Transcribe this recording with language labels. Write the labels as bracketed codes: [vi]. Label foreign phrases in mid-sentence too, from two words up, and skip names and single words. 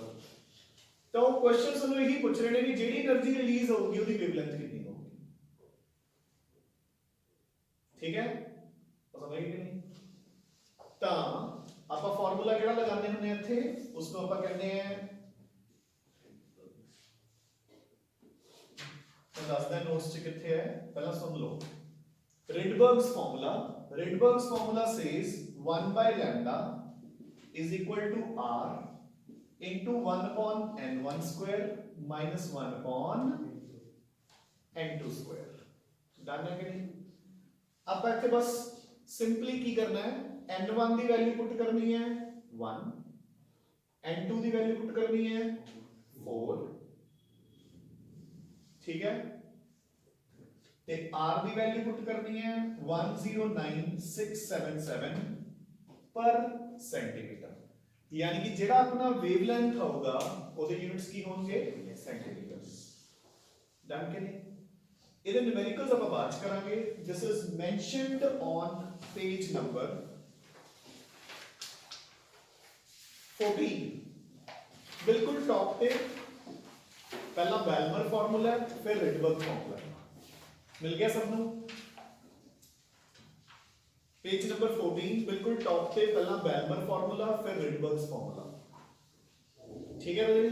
[pa] ਤਾਂ ਉਹ ਕੁਐਸਚਨ ਸਾਨੂੰ ਇਹੀ ਪੁੱਛ ਰਹੇ ਨੇ ਕਿ ਜਿਹੜੀ એનર્ਜੀ ਰਿਲੀਜ਼ ਹੋਊਗੀ ਉਹਦੀ ਵੇਵਲੈਂਥ ਕਿੰਨੀ ਹੋਊਗੀ, ਠੀਕ ਹੈ, ਸਮਝ ਗਏ ਕਿ ਨਹੀਂ। ਤਾਂ ਆ ਆਪਾਂ ਫਾਰਮੂਲਾ ਕਿਹੜਾ ਲਗਾਉਂਦੇ ਹੁੰਦੇ ਆ ਇੱਥੇ, ਉਸ ਨੂੰ ਆਪਾਂ ਕਹਿੰਦੇ ਆ, ਮੈਂ ਦੱਸਦਾ ਨੋਟਸ 'ਚ ਕਿੱਥੇ ਹੈ, ਪਹਿਲਾਂ ਸੁਣ ਲਓ। [en] Rydberg's formula says 1 by lambda is equal to r into 1 upon n1 square minus 1 upon n2 square। [hi] डन है कि नहीं? अब इतने बस सिंपली की करना है, n1 की वैल्यू पुट करनी है 1, n2 की वैल्यू पुट करनी है 4, ठीक है, ते r की वैल्यू पुट करनी है 109677 पर सेंटीमीटर, यानी कि जेड़ा अपना वेवलेंथ होगा ਉਹਦੇ यूनिट्स की होंगे सेंटीमीटर्स। डन के नहीं? [pa] ਇਹਦੇ न्यूमेरिकल्स ਆਪਾਂ ਬਾਅਦ ਚ ਕਰਾਂਗੇ। [en] this is mentioned on page number [hi] 14, बिल्कुल टॉप पे पहला बेल्मर फार्मूला फिर रिडबर्ग फार्मूला मिल गया सबनों। पेज नंबर 14 बिल्कुल टॉप पे पहला बेल्मर फार्मूला फिर रिडबर्ग्स फार्मूला, ठीक है बच्चे?